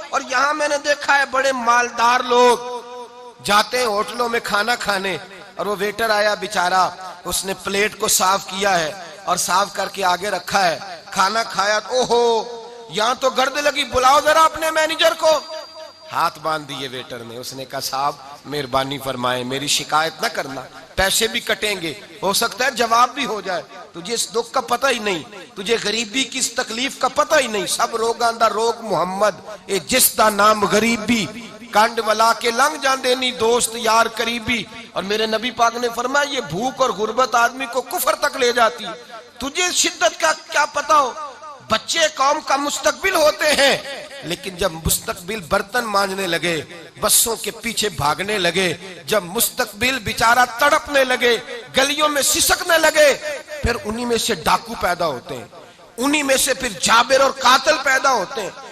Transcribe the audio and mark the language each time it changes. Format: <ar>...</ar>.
<ur>اور یہاں میں نے دیکھا ہے بڑے مالدار لوگ جاتے ہیں ہوٹلوں میں کھانا کھانے, اور وہ ویٹر آیا بیچارہ, اس نے پلیٹ کو صاف کیا ہے اور صاف کر کے آگے رکھا ہے, کھانا کھایا, اوہو یہاں تو گرد لگی, بلاؤ ذرا اپنے مینیجر کو. ہاتھ باندھ دیے ویٹر نے, اس نے کہا صاحب مہربانی فرمائیں, میری شکایت نہ کرنا, پیسے بھی کٹیں گے, ہو سکتا ہے جواب بھی ہو جائے, تجھے اس دکھ کا پتہ ہی نہیں, تجھے غریبی کی اس تکلیف کا پتہ ہی نہیں.</ur> <pa>سب روگاں دا روگ محمد, اے جس دا نام غریبی, کانڈ ولا کے لنگ جاندے نہیں دوست یار قریبی.</pa> <ur>اور میرے نبی پاک نے فرمایا یہ بھوک اور غربت آدمی کو کفر تک لے جاتی ہے. تجھے شدت کا کیا پتا ہو, بچے قوم کا مستقبل ہوتے ہیں, لیکن جب مستقبل برتن مانجنے لگے, بسوں کے پیچھے بھاگنے لگے, جب مستقبل بیچارہ تڑپنے لگے, گلیوں میں سسکنے لگے, پھر انہی میں سے ڈاکو پیدا ہوتے ہیں, انہی میں سے پھر جابر اور قاتل پیدا ہوتے ہیں.</ur>